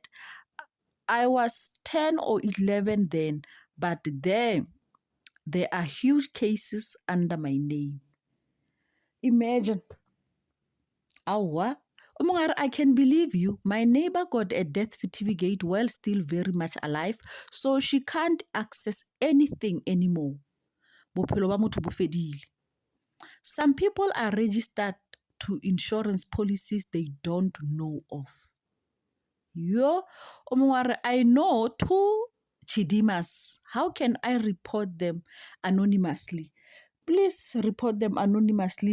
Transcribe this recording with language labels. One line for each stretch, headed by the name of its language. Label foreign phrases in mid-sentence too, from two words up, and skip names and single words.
English: I was 10 or 11 then, but there are huge cases under my name. Imagine. Awa. I can believe you. My neighbor got a death certificate while still very much alive, so she can't access anything anymore.
Southern Sotho: Bophelo ba motho bo fedile.
English: Some people are registered to insurance policies they don't know of. Yo, I know 2 Chidimas. How can I report them anonymously? Please report them anonymously.